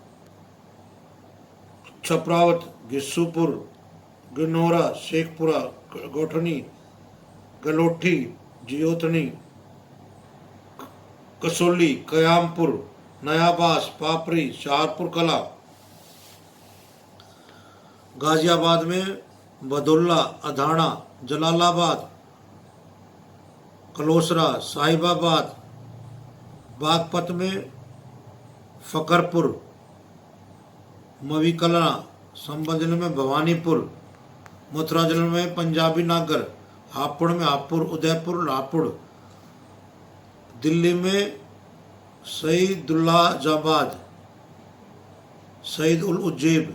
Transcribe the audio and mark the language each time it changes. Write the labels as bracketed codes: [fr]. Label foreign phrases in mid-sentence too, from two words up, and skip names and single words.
[hi] छपरावत, गिस्सूपुर, गिनौरा, शेखपुरा, गोठनी, गलोठी, जियोथनी, कसोली, कयामपुर, नयाबास, पापरी, शाहपुर कला, गाजियाबाद में बदुल्ला, अधाना, जलालाबाद, कलोसरा, साहिबाबाद, बागपत में फकरपुर, मवीकला, संबल जिले में भवानीपुर, मथुरा जिले में पंजाबी नागर, हापुड़ में हापुड़, उदयपुर, लापुड़, दिल्ली में सईदुल्लाजाबाद, सईद उल उज्जैब।